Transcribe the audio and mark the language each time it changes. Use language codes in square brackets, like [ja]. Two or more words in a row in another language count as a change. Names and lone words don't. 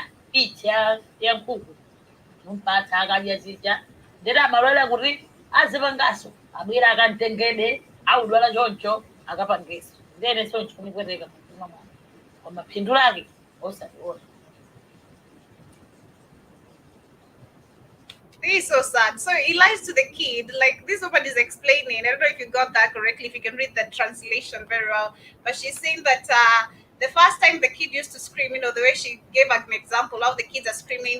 [ny] pichi ya nkhuku mumpatsa akadya zija ndeti amalwera kuti azipangaso abwera akantengede audwala choncho akapangeso ndene soncho kunipweteka mtima mwana koma phindu lake osationa. [en] This is so sad. So he lies to the kid. Like this woman is explaining. I don't know if you got that correctly, if you can read the translation very well. But she's saying that the first time the kid used to scream, you know, the way she gave an example of the kids are screaming.